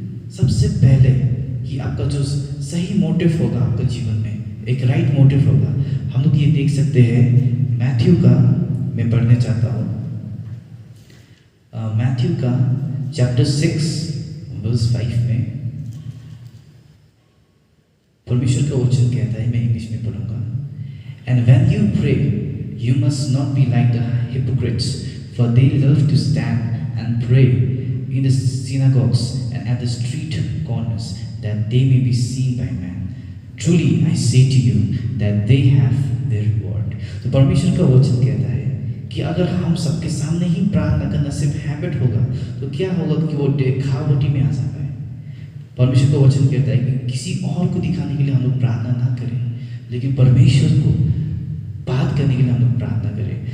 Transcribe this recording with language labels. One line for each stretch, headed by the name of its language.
Hindi: सबसे पहले कि आपका जो सही मोटिव होगा आपका जीवन में, एक राइट मोटिव होगा। हम लोग ये देख सकते हैं मैथ्यू का, मैं पढ़ने चाहता हूँ मैथ्यू का चैप्टर 6 वर्स 5 में परमेश्वर का वचन कहता है, मैं इंग्लिश में पढ़ूंगा।
English: And when you pray you must not be like the hypocrites, for they love to stand and pray in the synagogues and at the street corners, that they may be seen by men. Truly I say to you that they have their reward.
Hindi: तो परमेश्वर का वचन कहता है कि अगर हम सबके सामने ही प्रार्थना करना सिर्फ हैबिट होगा, तो क्या होगा कि वो दिखावटी में आ जाता है। परमेश्वर का वचन कहता है कि किसी और को दिखाने के लिए हम लोग प्रार्थना ना करें, लेकिन परमेश्वर को बात करने के लिए हम लोग प्रार्थना करें।